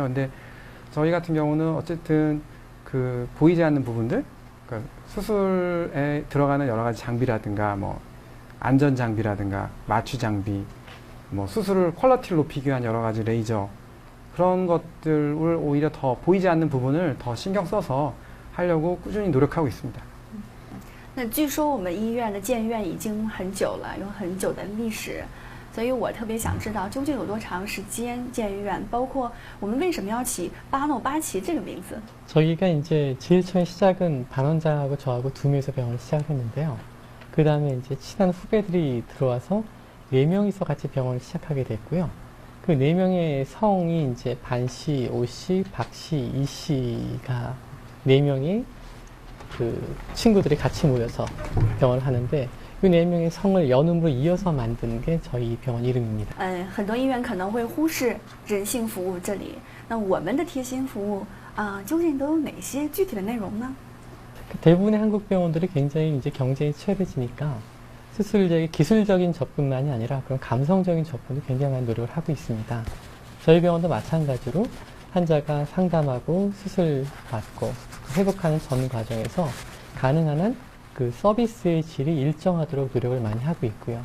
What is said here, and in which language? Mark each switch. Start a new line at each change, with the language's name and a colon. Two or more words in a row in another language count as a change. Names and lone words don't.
Korean: 근데 저희 같은 경우는 어쨌든 그 보이지 않는 부분들, 그러니까 수술에 들어가는 여러 가지 장비라든가 뭐 안전 장비라든가 마취 장비, 뭐 수술을 퀄리티를 높이기 위한 여러 가지 레이저 그런 것들을 오히려 더 보이지 않는 부분을 더 신경 써서 하려고 꾸준히 노력하고 있습니다.
Chinese: 那据说我们医院的建院已经很久了，有很久的历史。所以我特别想知道究竟有多长时间建院，包括我们为什么要起巴诺巴齐这个名字？
Korean: 저희가 이제 제일 처음 시작은 반 원장하고 저하고 2명이서 병원을 시작했는데요. 그 다음에 이제 친한 후배들이 들어와서 4명이서 같이 병원을 시작하게 됐고요. 그 4명의 성이 이제 반 씨, 오 씨, 박 씨, 이 씨가 4명이 그 친구들이 같이 모여서 병원을 하는데. 그 4명의 성을 연음으로 이어서 만든 게 저희 병원 이름입니다.
Chinese: 很多医院可能会忽视人性服务这里，那我们的贴心服务究竟都有哪些具体的内容呢？
Korean: 대부분의 한국 병원들이 굉장히 이제 경쟁이 치열해지니까 수술의 기술적인 접근만이 아니라 그런 감성적인 접근도 굉장히 많은 노력을 하고 있습니다. 저희 병원도 마찬가지로 환자가 상담하고 수술 받고 회복하는 전 과정에서 가능한 한 그 서비스의 질이 일정하도록 노력을 많이 하고 있고요.